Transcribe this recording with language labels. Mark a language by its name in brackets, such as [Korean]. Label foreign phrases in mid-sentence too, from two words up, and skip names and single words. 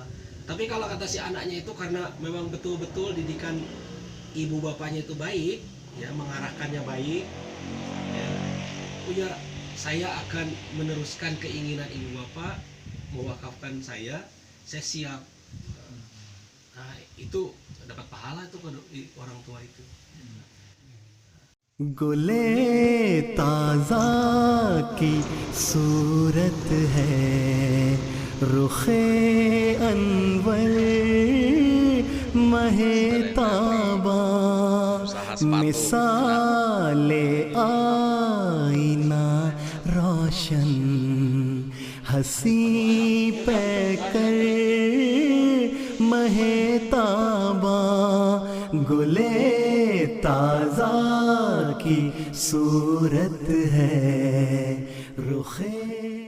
[Indonesian] Tapi kalau kata si anaknya itu karena memang betul-betul didikan ibu bapaknya itu baik, ya, mengarahkannya baik, ya, punya, saya akan meneruskan keinginan ibu bapak mewakafkan saya siap. Nah, itu dapat pahala itu orang tua itu. [Urdu] گلِ تازہ کی صورت ہے، رخِ انور مہتابا، مثالِ آئینہ روشن، حسیں پیکر مہتابا، گلِ تازہ کی صورت ہے، رخِ